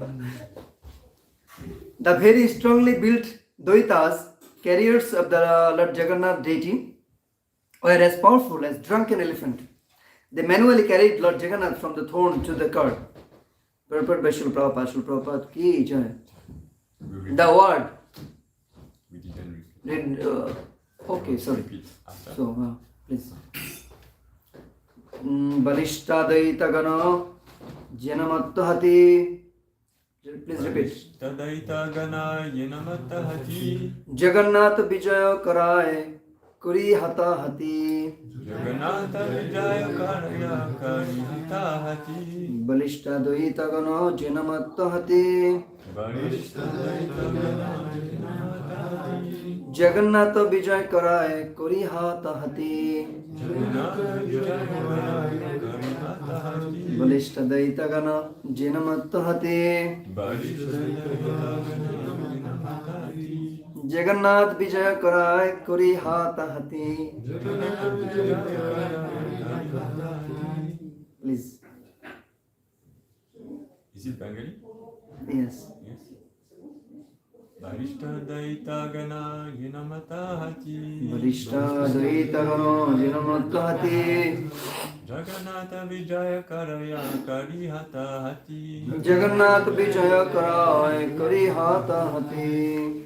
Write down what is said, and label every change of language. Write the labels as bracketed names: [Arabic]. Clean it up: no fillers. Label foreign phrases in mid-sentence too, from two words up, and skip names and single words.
[English] The very strongly built Daitas, carriers of the Lord Jagannath deity, were as powerful as drunken elephant. They manually carried Lord Jagannath from the throne to the cart. Purport by Srila Prabhupada [Bangla] কি জয়. [English] The word. We didn't repeat. Okay, sorry. Repeat after. So, please. [Bangla] বলিষ্ঠ দৈত্যগণ যেনমত্তহাতী. [English] Please repeat. [Bangla] তদৈত গণ যেনমত্ত হাতী. জগন্নাথ বিজয় করায় করি হাতা হাতী. জগন্নাথ বিজয় করায় করি হাতা হাতী. বলিষ্ঠ দৈত্যগণ যেনমত্তহাতী. জগন্নাথ বিজয় করায় করি হাতা হাতী. বলিষ্ঠ দৈত্যগণ যেনমত্তহাতী. জগন্নাথ বিজয় করায় করি হাতা হাতী. [English] Please. Is it Bengali? Yes. Yes. [Bangla] বরিষ্ঠ দৈত্য গণ যেনমত হাতী. বলিষ্ঠ দৈত্যগণ যেনমত্তহাতী. জগন্নাথ বিজয় করায় করি হাতা হাতী. জগন্নাথ বিজয় করায় করি হাতা হাতী.